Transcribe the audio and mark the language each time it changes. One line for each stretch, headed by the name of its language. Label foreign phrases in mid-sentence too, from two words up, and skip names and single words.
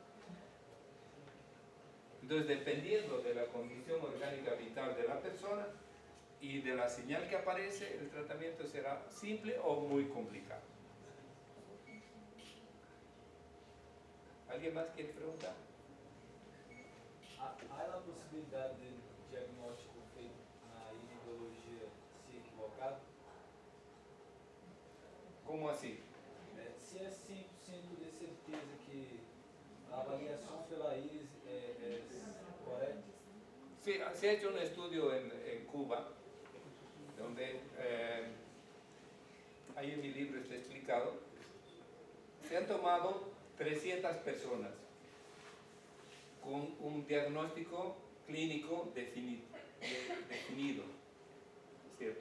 Spanish: Entonces, dependiendo de la condición orgánica vital de la persona y de la señal que aparece, el tratamiento será simple o muy complicado. ¿Alguien más quiere preguntar?
Portuguese: Há a possibilidade de diagnóstico feito na iridologia ser equivocado?
Spanish: ¿Cómo así?
Portuguese: Se é 100% de certeza que a avaliação pela íris é correta?
Spanish: Sí, se ha hecho un estudio en Cuba, donde ahí en mi libro está explicado, se han tomado 300 personas con un diagnóstico clínico definido, ¿cierto?